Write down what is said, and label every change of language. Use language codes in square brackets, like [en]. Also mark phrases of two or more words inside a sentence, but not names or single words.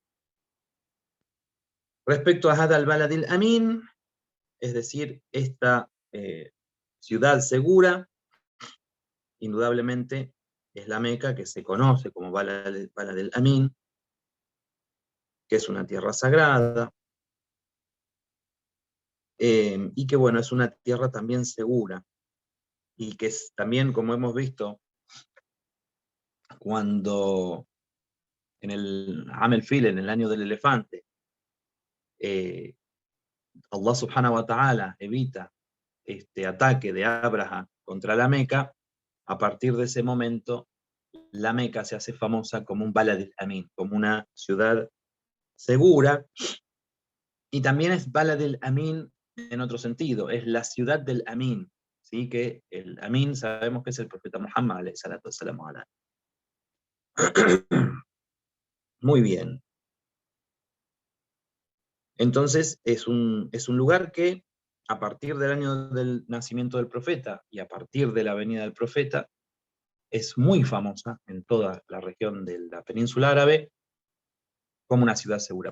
[es] Respecto a [ar] هذا البلد الأمين, [es] es decir, esta ciudad segura, indudablemente es la Meca, que se conoce como [ar] بلد الأمين, [es] que es una tierra sagrada, y que bueno, es una tierra también segura, y que es también, como hemos visto, cuando en el [ar] عام الفيل, [es] en el año del elefante, [ar] الله سبحانه وتعالى [es] evita este ataque de Abraham contra la Meca. A partir de ese momento, la Meca se hace famosa como un [ar] بلد الأمين, [es] como una ciudad segura, y también es [ar] بلد الأمين [es] en otro sentido, es la ciudad del Amin, ¿sí? Que el Amin sabemos que es el profeta Muhammad [ar] عليه الصلاة والسلام. [es] Muy bien. Entonces es un lugar que, a partir del año del nacimiento del profeta y a partir de la venida del profeta, es muy famosa en toda la región de la península árabe como una ciudad segura.